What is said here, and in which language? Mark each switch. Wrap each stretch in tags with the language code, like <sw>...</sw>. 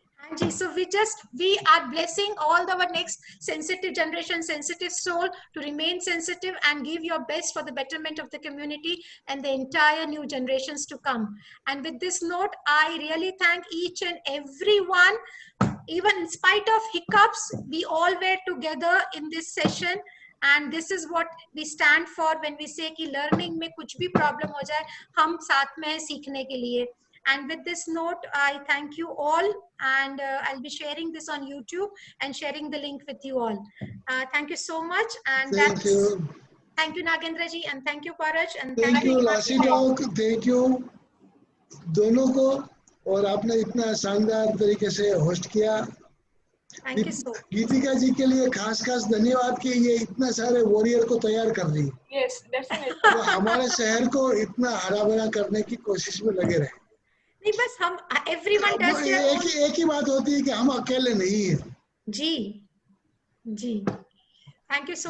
<en>Angie, so we are blessing all our next sensitive generation, sensitive soul to remain sensitive and give your best for the betterment of the community and the entire new generations to come. And with this note, I really thank each and everyone. Even in spite of hiccups, we all were together in this session. And this is what we stand for when we say</en> <hi>कि learning में कुछ भी problem हो जाए, हम साथ में हैं सीखने के लिए.</hi> <en>And with this note, I thank you all, and I'll be sharing this on YouTube and sharing the link with you all. Thank you so much, and Thank you. Thank you Nagendra ji, and thank you Paraj, and Thank you Lassie Talk. Thank you</en> <hi>दोनों को, और आपने इतना शानदार तरीके से host किया.</hi> <en>Thank you so much.</en> <hi>गीतिका जी के लिए खास धन्यवाद कि ये इतना सारे वॉरियर को तैयार कर रही.</hi> <en>Yes, definitely.</en> <hi>वो हमारे शहर को इतना हरा भरा करने की कोशिश में लगे रहे. नहीं बस हम</hi> <en>everyone does their own.</en> <hi>एक ही बात होती है कि हम अकेले नहीं हैं.</hi> <en>जी. Thank you so</en>